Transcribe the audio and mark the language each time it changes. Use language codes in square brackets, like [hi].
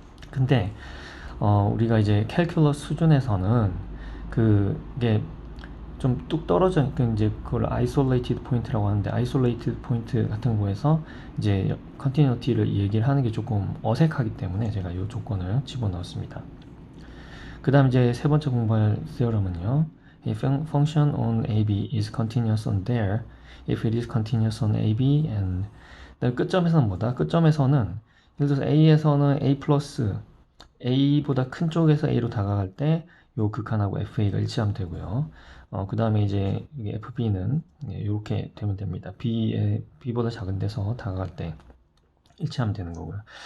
[ko] 근데 우리가 이제 캘큘러스 수준에서는 그게 좀 뚝 떨어져 이제 그걸 isolated point라고 하는데 isolated point 같은 거에서 이제 continuity를 얘기를 하는 게 조금 어색하기 때문에 제가 이 조건을 집어넣었습니다. 그 다음 이제 세 번째 공부할 theorem은요. [en] A function on AB is continuous on there if it is continuous on AB and [ko] 끝점에서는 뭐다? 끝점에서는 예를 들어서 A에서는 A 플러스 A보다 큰 쪽에서 A로 다가갈 때 요 극한하고 FA가 일치하면 되고요. 그 다음에 이제 FB는 이렇게 되면 됩니다. B보다 작은 데서 다가갈 때 일치하면 되는 거고요.